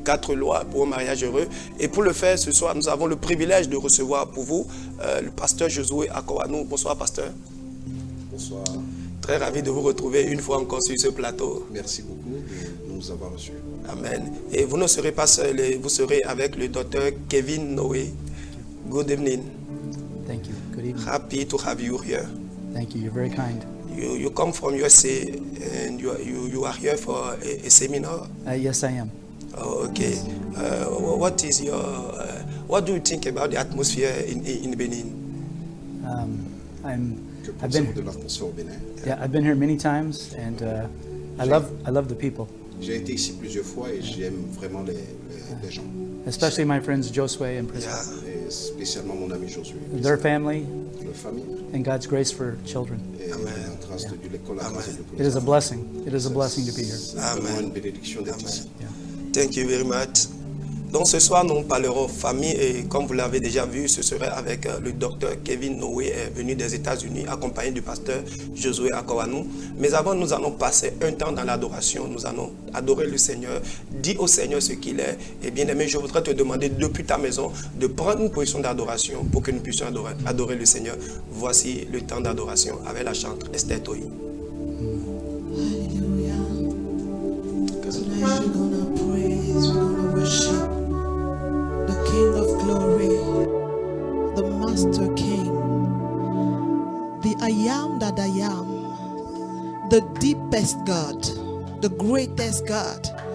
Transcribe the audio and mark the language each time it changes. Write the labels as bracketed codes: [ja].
[fr] 4 lois pour un mariage heureux. Et pour le faire, ce soir, nous avons le privilège de recevoir pour vous le pasteur Josué Akowanou. Bonsoir, pasteur. Bonsoir. Très ravi de vous retrouver une fois encore sur ce plateau. Merci beaucoup de nous avoir reçus. Amen. Et vous ne serez pas seul, vous serez avec le docteur Kevin Noé. [en] Good evening. Thank you. Good evening. Happy to have you here. Thank you. You're very kind. You come from USA and you are here for a seminar. Yes, I am. Oh, okay. What is your what do you think about the atmosphere in Benin? I've been [fr] de l'atmosphère au Bénin. [en] Yeah, I've been here many times, and I love the people. [fr] J'ai été ici plusieurs fois et j'aime vraiment les gens. [en] Especially my friends Josue and Priscilla. Yeah. [fr] Et spécialement mon ami Josué. [en] Their family [fr] Leur famille. [en] and God's grace for children. [fr] Et la grâce de Dieu, l'école, la grâce de Dieu pour [en] It [fr] les [en] is a [fr] enfants. [en] blessing. It is a blessing to be here. C'est vraiment une bénédiction d'être ici. Yeah. Thank you very much. [fr] Donc ce soir, nous parlerons famille et comme vous l'avez déjà vu, ce serait avec le docteur Kevin Noé, venu des États-Unis, accompagné du pasteur Josué Akowanou. Mais avant, nous allons passer un temps dans l'adoration. Nous allons adorer le Seigneur, dire au Seigneur ce qu'il est. Et bien aimé, je voudrais te demander depuis ta maison de prendre une position d'adoration pour que nous puissions adorer le Seigneur. Voici le temps d'adoration avec la chanteuse Esther Toyi. Hallelujah. [en] Tonight we're gonna praise, we're gonna worship the King of Glory, the Master King, the I am that I am, the deepest God, the greatest God.